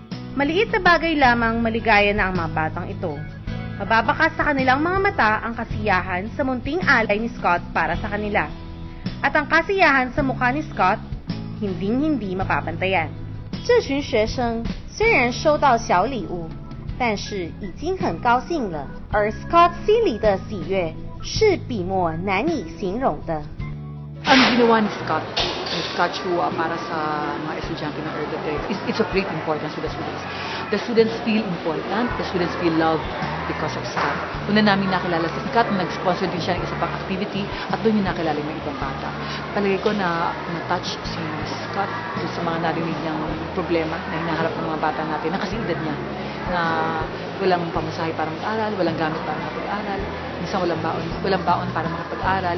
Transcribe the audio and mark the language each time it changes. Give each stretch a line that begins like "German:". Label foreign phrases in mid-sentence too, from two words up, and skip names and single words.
Filipino: Maliit na bagay lamang maligaya na ang mga batang ito. Mababakas sa kanilang mga mata ang kasiyahan sa munting alay ni Scott para sa kanila. At ang kasiyahan sa mukha ni Scott, hinding-hindi mapapantayan.
Chinese: 这群学生虽然收到小礼物，但是已经很高兴了，而 Scott 心里的喜悦是笔墨难以形容的。
Filipino: Ang ginawa ni Scott para sa mga estudyante ng Ergatech
English: it's of great importance to the students. The students feel important, the students feel loved because of Scott.
Filipino: Una namin nakilala si Scott, nag-sponsor din siya ng isa pang activity at doon yung nakilala yung ibang bata. Palagay ko na na-touch si Scott doon sa mga narinig niyang problema na hinaharap ng mga bata natin, na kasi edad niya, na walang pamasahe para mag-aral, walang gamit para makapag-aral, minsan walang baon para makapag-aral.